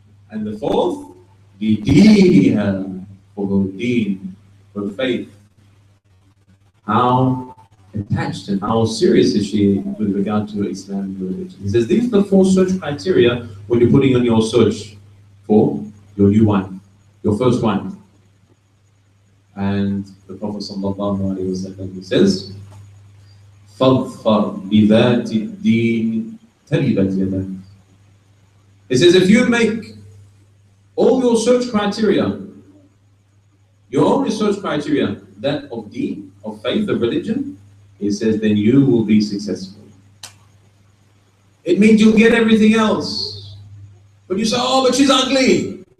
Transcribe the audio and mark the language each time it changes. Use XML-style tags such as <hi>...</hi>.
<en>And the fourth, لدينها. For her deen, her faith. How attached and how serious is she with regard to Islam and religion? He says these are the 4 search criteria when you're putting on your search for your new wife, your first wife. And the Prophet ﷺ, he says,</en> <ar>فَاظْفَرْ بِذَاتِ الدِّينِ تَرِبَتْ يَدَكَ.</ar> <en>He says if you make all your search criteria, your only search criteria, that of deen, of faith, of religion, he says, then you will be successful. It means you'll get everything else. But you say, oh, but she's ugly.</en>